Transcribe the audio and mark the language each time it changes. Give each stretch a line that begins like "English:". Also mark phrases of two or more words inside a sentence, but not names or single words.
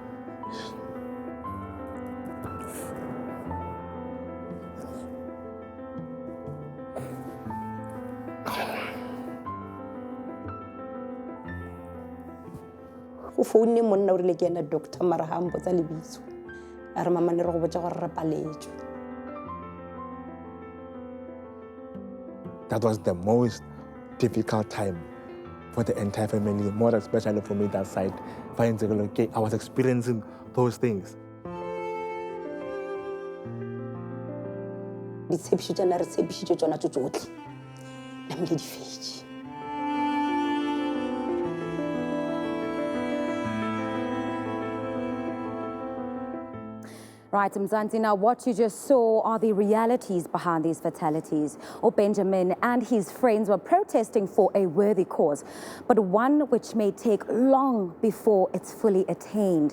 Northern Sotho: go phone monna o rile ke ena doctor mara ha mbotsa lebitso a re mama ne re go botsa gore re paletswe.
English: That was the most difficult time for the entire family, more especially for me that side. I was experiencing those things.
Northern Sotho: Ditshepišo na re tshepišitše tsona tsotlhe namile di fetše.
English: Right, Mzansi, now what you just saw are the realities behind these fatalities. Benjamin and his friends were protesting for a worthy cause, but one which may take long before it's fully attained.